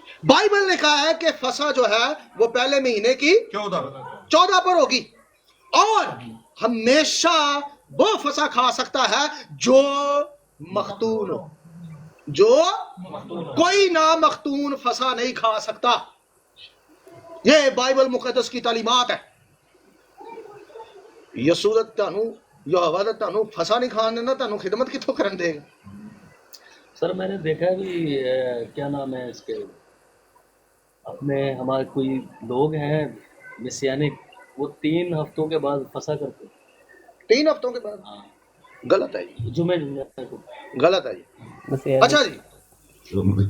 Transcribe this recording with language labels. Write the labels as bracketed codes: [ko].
[ur] Bible نے کہا ہے کہ فسا جو ہے وہ پہلے مہینے کی 14 پر ہوگی، اور ہمیشہ وہ فسا کھا سکتا ہے جو مختون ہو. جو کوئی نامختون فسا نہیں کھا سکتا. یہ بائبل مقدس کی تعلیمات ہے. [pa] یسوع تانوں فسا نہیں کھانے نا تانوں خدمت کتوں کرن دے گا. [ur] سر میں نے دیکھا ہے کہ کیا نام ہے اس کے اپنے ہمارے کوئی لوگ ہیں مسیانک، وہ 3 ہفتوں کے بعد فسا کرتے. 3 ہفتوں کے بعد؟ غلط ہے جی، جمعے غلط ہے جی. اچھا جی،